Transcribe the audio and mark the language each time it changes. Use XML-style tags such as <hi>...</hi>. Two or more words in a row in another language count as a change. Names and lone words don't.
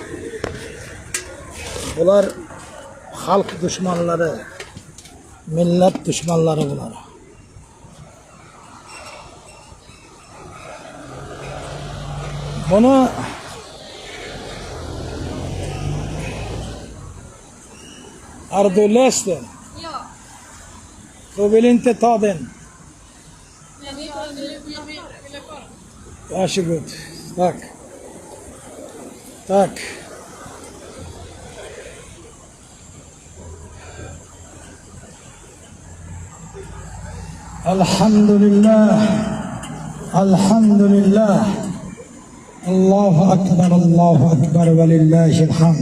<uz>Bular xalq dushmanlari, millat dushmanlari bular. Buni Ardulesten.</uz> <sv>Ja. Du vill inte ta den. Jag vill kvar. Varsågod. Tack. Tack.</sv> <ar>Alhamdulillah. Alhamdulillah. الله أكبر ولله الحمد.</ar>